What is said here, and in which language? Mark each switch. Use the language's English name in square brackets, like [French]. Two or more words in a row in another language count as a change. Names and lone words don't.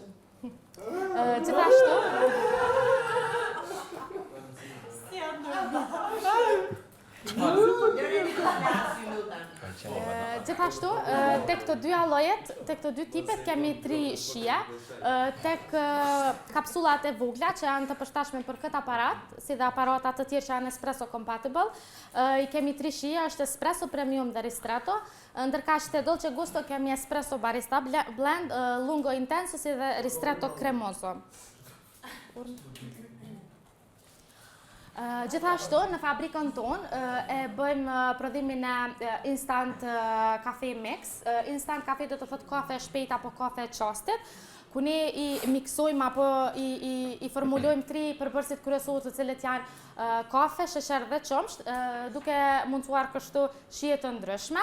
[Albanian] Gjithashtu Gjithashtu, tek të dy allojet, tek të dy tipet kemi 3 shije, tek kapsulat e vogla që janë të përshtatshme për këtë aparat, si dhe aparatat të tjerë që janë [English] espresso compatible, [Albanian] i kemi 3 shije, është [English] espresso premium [Albanian] dhe ristretto, ndërkaq te Dolce Gusto kemi espresso barista blend, lungo intenso si dhe ristretto cremoso. Gjithashtu, në fabrikën tonë e bëjmë prodhimin e instant kafe mix. Instant kafe do të thotë kafe shpejt apo kafe çastit, ku ne i miksojmë apo i formulojmë 3 përbërësit kryesorë të cilët janë kafe, sheqer dhe qumsht, duke mundsuar kështu shije të ndryshme.